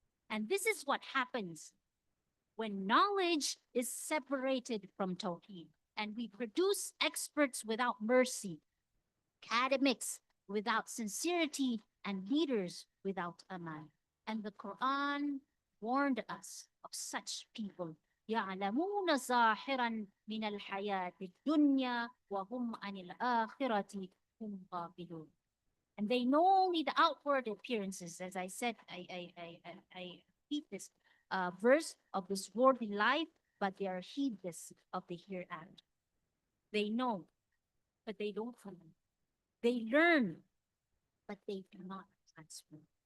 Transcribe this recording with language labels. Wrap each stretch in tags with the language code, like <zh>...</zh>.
<en>And this is what happens when knowledge is separated from Tawheed, and we produce experts without mercy, academics without sincerity, and leaders without aman. And the Quran warned us of such people.</en> <ar>يعلمون ظاهرا من الحياة الدنيا وهم عن الآخرة هم غافلون.</ar> <en>And they know only the outward appearances. As I said, I repeat this verse of this worldly life, but they are heedless of the hereafter. They know, but they don't follow. They learn, but they do not transfer.</en>